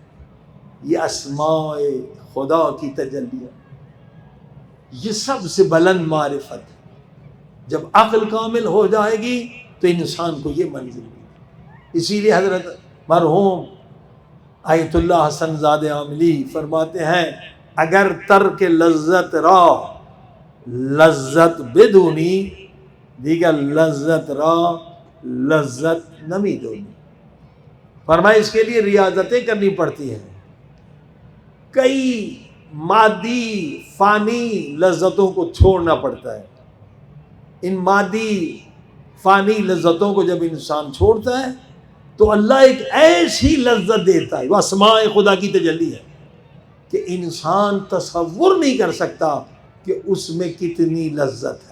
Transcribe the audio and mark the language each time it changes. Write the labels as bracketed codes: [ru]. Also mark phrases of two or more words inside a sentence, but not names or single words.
[ur] یہ اسماء خدا کی تجلیاں، یہ سب سے بلند معرفت ہے. جب عقل کامل ہو جائے گی تو انسان کو یہ منزل ملے. اسی لیے حضرت مرحوم آیت اللہ حسن زادہ عاملی فرماتے ہیں، [fa] اگر ترک لذت را لذت بدونی، دیگر لذت را لذت نمی دونی. [ur] فرمائے اس کے لیے ریاضتیں کرنی پڑتی ہیں. کئی مادی فانی لذتوں کو چھوڑنا پڑتا ہے. ان مادی فانی لذتوں کو جب انسان چھوڑتا ہے تو اللہ ایک ایسی لذت دیتا ہے، وہ اسماء خدا کی تجلی ہے کہ انسان تصور نہیں کر سکتا کہ اس میں کتنی لذت ہے.